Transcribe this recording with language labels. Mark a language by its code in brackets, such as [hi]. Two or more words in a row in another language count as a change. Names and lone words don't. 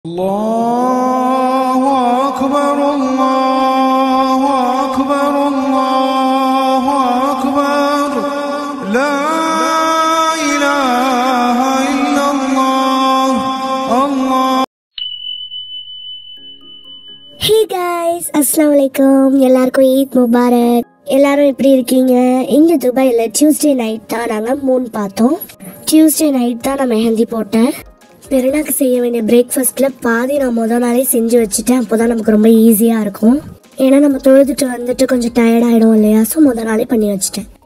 [ar] الله أكبر الله أكبر الله أكبر لا إله إلا الله الله. [en] Hey guys, [ar] السلام عليكم. [ta] எல்லாருக்கும் [ar] عيد مبارك. [ta] எல்லாரும் எப்படி இருக்கீங்க? இங்க துபாயில [en] Tuesday night [ta] தான் நாங்க மூன் பார்த்தோம். [en] Tuesday night [ta] தான் நான் மெஹந்தி போட்டேன். பெருநாக்கு செய்ய வேண்டிய பிரேக்ஃபாஸ்ட்ல பாதி நான் முதல் நாளே செஞ்சு வச்சுட்டேன். அப்போதான் நமக்கு ரொம்ப ஈஸியா இருக்கும். ஏன்னா நம்ம தொழுதுட்டு வந்துட்டு கொஞ்சம் டயர்ட் ஆயிடும் இல்லையா, ஸோ முதல் நாளே பண்ணி வச்சுட்டேன்.